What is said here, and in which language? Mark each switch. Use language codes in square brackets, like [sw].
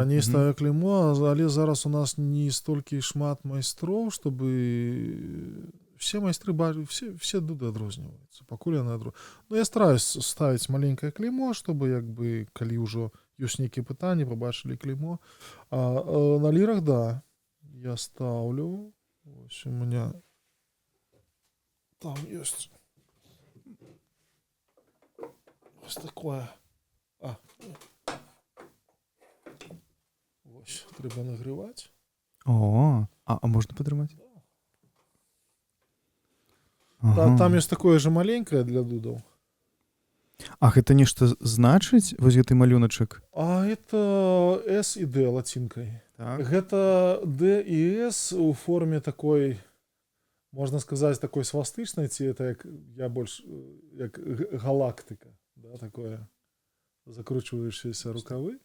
[be] Раней ставіў клеймо, але зараз у нас не столькі шмат майстроў, чтобы все майстры, все дуды адрозніваюцца. Пакуль яны адрозніваюцца. Ну, я стараюсь ставіць маленькае клеймо, чтобы, як бы, калі ўжо ёсць нейкія пытанні, пабачылі клеймо. А на лірах, да, я ставлю. [ru] Ось у меня там есть вот такое. [be] Ось, трэба нагревать. [ru] А можно подрымать? Там есть такое же маленькое для дудов. [be] А гэта нешта значыць, вось гэты малюначак? [ru] А это S и D латинкой. [be] Так. Гэта D и S у форме такой, можна сказаць, такой свастычнай, ці это як я больш як галактыка, да, такое закручваючыеся рукавы.